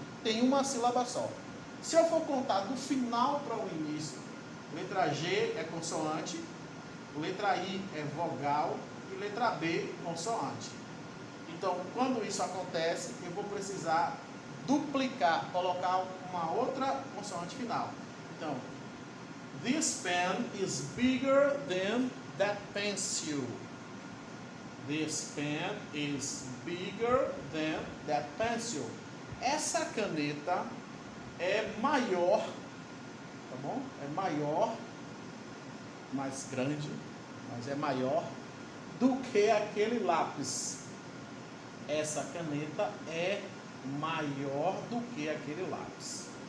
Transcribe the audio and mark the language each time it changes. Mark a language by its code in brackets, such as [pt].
[pt] Tem uma sílaba só. Se eu for contar do final para o início, letra G é consoante, letra I é vogal e letra B consoante. Então, quando isso acontece, eu vou precisar duplicar, colocar uma outra consoante final. [en] Então, this pen is bigger than that pencil. This pen is bigger than that pencil. [pt] Essa caneta é maior, tá bom? É maior, mais grande, mas é maior do que aquele lápis. Essa caneta é maior do que aquele lápis.